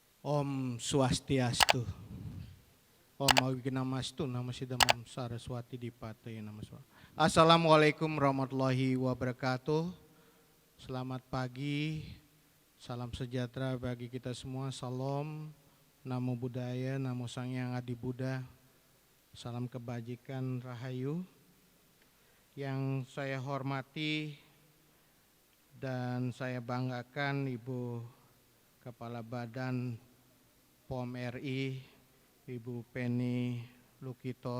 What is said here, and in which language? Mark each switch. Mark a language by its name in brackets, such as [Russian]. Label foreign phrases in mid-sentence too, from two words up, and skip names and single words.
[Sanskrit] ॐ स्वस्त्यस्तु. ॐ अविघ्नमस्तु नमो सिद्धमम् सरस्वती दीपताय नमो स्व. [Arabic] السلام عليكم ورحمة الله وبركاته. [Indonesian] Selamat pagi, salam sejahtera bagi kita semua. Salam, [Pali] Namo Buddhaya, Namo Sang Hyang Adi Buddha. [Indonesian] Salam kebajikan Rahayu. Yang saya hormati dan saya banggakan Ibu Kepala Badan POM RI, Ibu Penny Lukito.